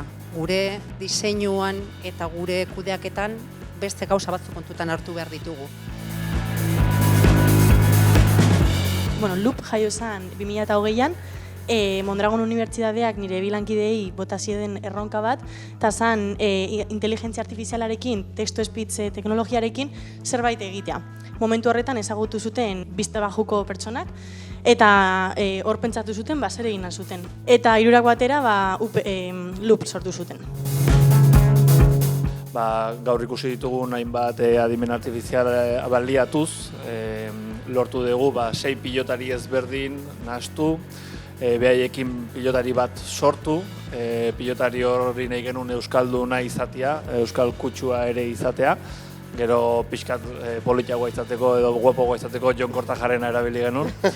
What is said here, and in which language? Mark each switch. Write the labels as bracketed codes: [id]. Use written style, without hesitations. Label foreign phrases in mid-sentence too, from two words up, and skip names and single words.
[eu] Gure diseinuan eta gure kudeaketan beste gauza batzu kontutan hartu behar ditugu. Loop jaio zen 2020an, Mondragon Unibertsitateak nire bilankideei bota zieden erronka bat, eta zen inteligentzia artifizialarekin, [en] text-to-speech [eu] teknologiarekin zerbait egitea. Momentu horretan ezagutu zuten biste bajuko pertsonak, eta hor pentsatu zuten zer egin zuten. Eta hirurak batera Loop sortu zuten. Gaur ikusi ditugun hainbat adimen artifiziala baliatuz, lortu dugu 6 pilotari ezberdin nahastu, behaiekin pilotari bat sortu, pilotari hori nahi genuen euskalduna izatea, euskal kutsua ere izatea, gero pixkat politiagoa izateko edo guapogoa izateko Jon Kortajarena erabili genuen.